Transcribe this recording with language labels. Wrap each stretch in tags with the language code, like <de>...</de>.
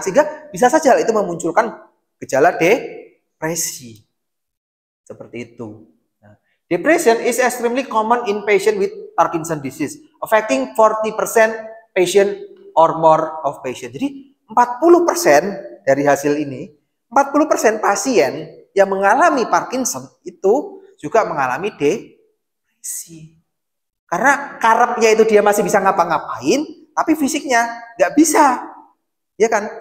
<id>Sehingga bisa saja hal itu memunculkan gejala depresi. Seperti itu.</id> <en>Nah, depression is extremely common in patient with Parkinson disease, affecting 40% patient or more of patient.</en> <id>Jadi 40% dari hasil ini, 40% pasien yang mengalami Parkinson itu juga mengalami depresi. Karena karepnya itu dia masih bisa ngapa-ngapain, tapi fisiknya nggak bisa. Ya kan?</id>